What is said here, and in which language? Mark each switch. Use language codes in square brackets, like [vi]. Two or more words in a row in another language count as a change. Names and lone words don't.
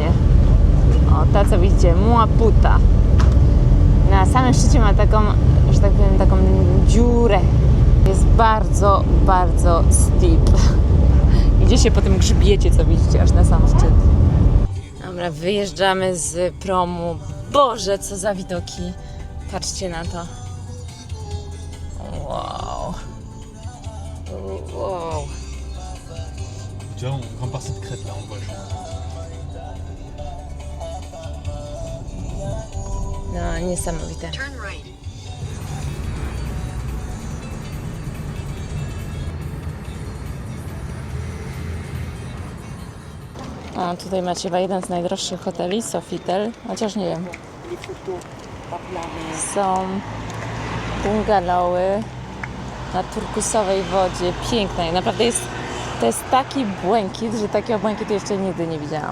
[pl] O, ta co widzicie, Muaputa. Na samym szczycie ma taką, że tak powiem, taką dziurę. Jest bardzo, bardzo steep. Idzie się po tym grzbiecie, co widzicie, aż na sam szczyt. Dobra, wyjeżdżamy z promu Boże, co za widoki. Patrzcie na to. Wow. Wow. [fr] Tu vois, on rentre par cette crête là, on voit. [pl] No, niesamowite. [en] Turn right. [pl] A tutaj macie chyba jeden z najdroższych hoteli, Sofitel, chociaż nie wiem. Są bungalowy na turkusowej wodzie, pięknej. Naprawdę to jest taki błękit, że takiego błękitu jeszcze nigdy nie widziałam.